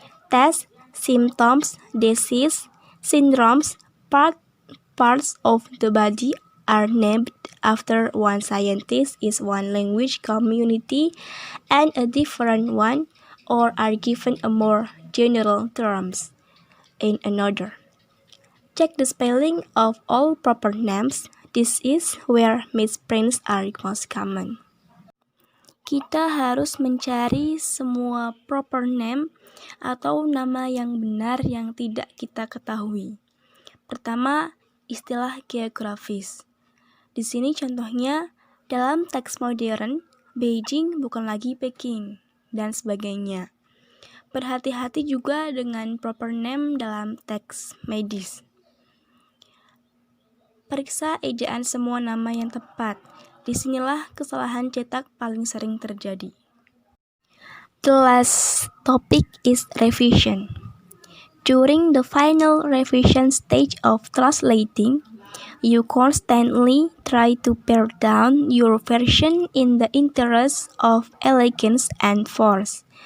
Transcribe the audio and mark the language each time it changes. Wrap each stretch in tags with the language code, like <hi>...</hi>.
<en>Tests, symptoms, disease, syndromes, parts of the body are named after one scientist in one language community and a different one, or are given a more general terms in another. Check the spelling of all proper names. This is where misprints are most common.</en> <id>Kita harus mencari semua proper name atau nama yang benar yang tidak kita ketahui. Pertama, istilah geografis. Di sini contohnya, dalam teks modern, Beijing bukan lagi Peking, dan sebagainya. Berhati-hati juga dengan proper name dalam teks medis. Periksa ejaan semua nama yang tepat. Disinilah kesalahan cetak paling sering terjadi.</id> <en>The last topic is revision. During the final revision stage of translating, you constantly try to pare down your version in the interest of elegance and force.</en>